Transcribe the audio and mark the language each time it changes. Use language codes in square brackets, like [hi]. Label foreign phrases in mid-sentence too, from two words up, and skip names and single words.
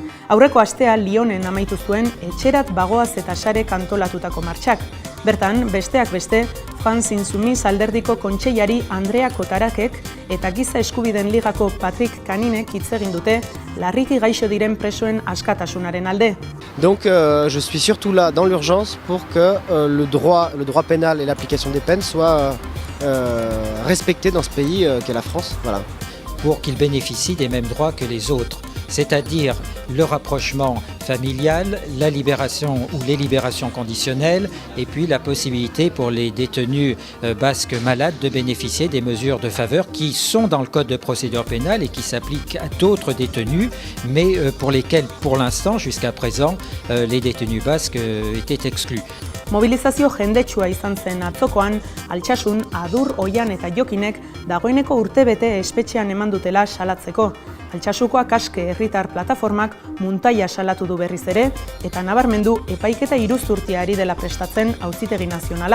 [eu] Aurreko astea Lyonen amaitu zuen etxerat bagoaz eta sare kantolatutako martxak. Bertan, besteak beste, France Insoumise alderdiko kontseilari Andrea Kotarakek eta Giza Eskubideen Ligako Patrick Caninek hitz egin dute larriki gaixo diren presoen askatasunaren alde. [fr] Donc je suis surtout là dans l'urgence pour que le droit pénal et l'application des peines soient respectés dans ce pays qu'est la France. Voilà. Pour qu'ils bénéficient des mêmes droits que les autres, c'est-à-dire le rapprochement familial, la libération ou les libérations conditionnelles et puis la possibilité pour les détenus basques malades de bénéficier des mesures de faveur qui sont dans le code de procédure pénale et qui s'appliquent à d'autres détenus mais pour lesquels pour l'instant jusqu'à présent les détenus basques étaient exclus. [eu] Mobilizazio jendetsua izan zen atzokoan, Altsasun, Adur, Oian eta Jokinek dagoeneko urtebete espetxean eman dutela salatzeko. Altsasuko Akaske herritar plataformak muntaia salatu du berriz ere eta nabarmendu epaiketa iruzurtia ari dela prestatzen Auzitegi Nazionala.